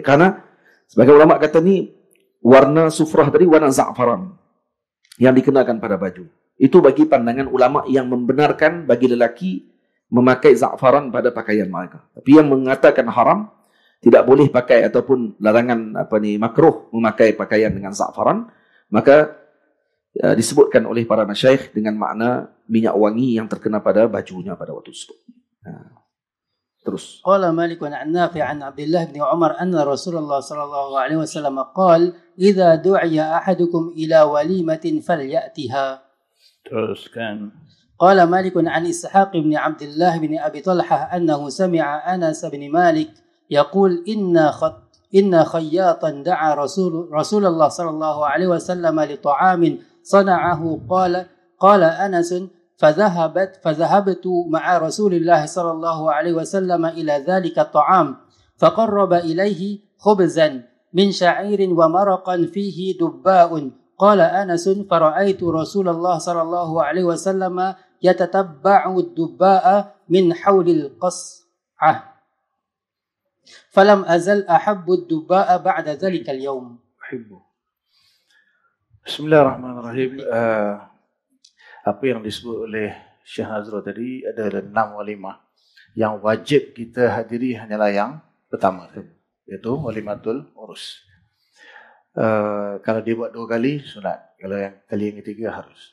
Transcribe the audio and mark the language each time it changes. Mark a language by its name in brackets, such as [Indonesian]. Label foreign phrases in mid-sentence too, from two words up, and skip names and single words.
[Malay] Karena sebagai ulama kata ni, warna sufrah tadi warna za'faran yang dikenakan pada baju. Itu bagi pandangan ulama yang membenarkan bagi lelaki memakai za'faran pada pakaian mereka. Tapi yang mengatakan haram, tidak boleh pakai ataupun larangan makruh memakai pakaian dengan za'faran, maka disebutkan oleh para masyaikh dengan makna minyak wangi yang terkena pada bajunya pada waktu tersebut. Terus. [Arabic] قال مالك عن نافع عن عبد الله بن عمر أن رسول الله صلى الله عليه وسلم قال إذا دعي أحدكم إلى وليمة فليأتها. [Malay] Teruskan. [Arabic] قال مالك عن إسحاق بن عبد الله بن أبي طلحة أنه سمع أنس بن مالك يقول إن خياطا دعا رسول الله صلى الله عليه وسلم لطعام صنعه قال أنس فذهبت مع رسول الله صلى الله عليه وسلم إلى ذلك الطعام فقرب إليه خبزا من شعير ومرقا فيه دباء قال أنس فرأيت رسول الله صلى الله عليه وسلم يتتبع الدباء من حول القصعة فلم أزل أحب الدباء بعد ذلك اليوم. بسم الله الرحمن الرحيم. [Malay] Apa yang disebut oleh Syekh Nazrul tadi adalah 6 walimah yang wajib kita hadiri hanyalah yang pertama, iaitu [Arabic] وليمة العرس. [Malay] Kalau dia buat 2 kali sunat, kalau yang kali yang ketiga harus.